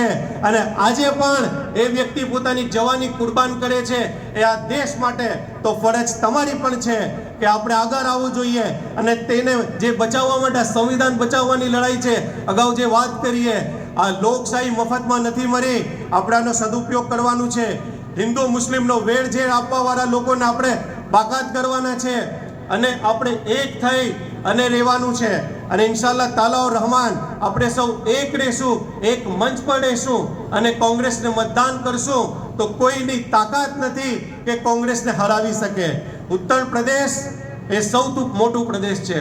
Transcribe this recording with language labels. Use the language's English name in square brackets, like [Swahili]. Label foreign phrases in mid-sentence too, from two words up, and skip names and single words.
[Gujarati] અને આજે પણ એ વ્યક્તિ પોતાની જવાની કુરબાન કરે છે એ આ દેશ માટે, તો ફરજ તમારી પણ છે કે આપણે આગળ આવવું જોઈએ અને તેને જે બચાવવા માટે સંવિધાન બચાવવાની લડાઈ છે। અગાઉ જે વાત કરીએ આ લોકશાહી મફતમાં નથી મરી, આપણે આનો સદુપયોગ કરવાનો છે। હિંદુ મુસ્લિમનો વેરઝેર આપવાવાળા લોકોને આપણે બાકાત કરવાના છે અને આપણે એક થઈ અને રહેવાનું છે. અને [Arabic] إنشاءالله تعالى [Gujarati] ઓર રહેમાન આપણે સૌ એક રહેશું, એક મંચ પર રહેશું અને કોંગ્રેસને મતદાન કરશું તો કોઈની તાકાત નથી કે કોંગ્રેસને હરાવી શકે. ઉત્તર પ્રદેશ એ સૌથી મોટું પ્રદેશ છે.